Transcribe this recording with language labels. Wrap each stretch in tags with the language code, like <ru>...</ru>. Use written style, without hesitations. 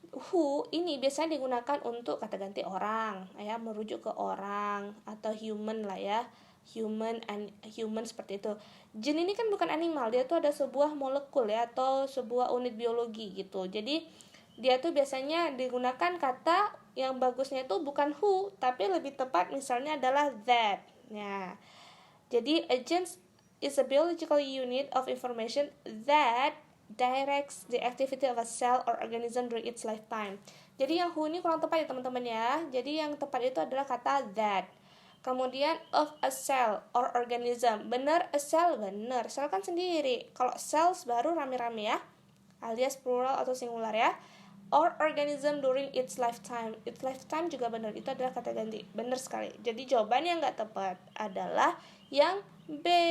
<id>Who ini biasanya digunakan untuk kata ganti orang, ya, merujuk ke orang atau human lah ya. Human seperti itu. Jin ini kan bukan animal, dia tuh ada sebuah molekul ya atau sebuah unit biologi gitu. Jadi dia tuh biasanya digunakan kata yang bagusnya itu bukan who, tapi lebih tepat misalnya adalah that.</id> <en>Nah, jadi a gene is a biological unit of information that directs the activity of a cell or organism during its lifetime.</en> <id>Jadi yang who ini kurang tepat ya teman-teman ya. Jadi yang tepat itu adalah kata that.</id> <en>Kemudian of a cell or organism. Benar, a cell benar.</en> <id>Cell kan sendiri. Kalau cells baru rame-rame ya. Alias plural atau singular ya.</id> <en>Or organism during its lifetime. Its lifetime</en> <id>juga benar. Itu adalah kata ganti. Benar sekali. Jadi jawaban yang nggak tepat adalah yang B.</id>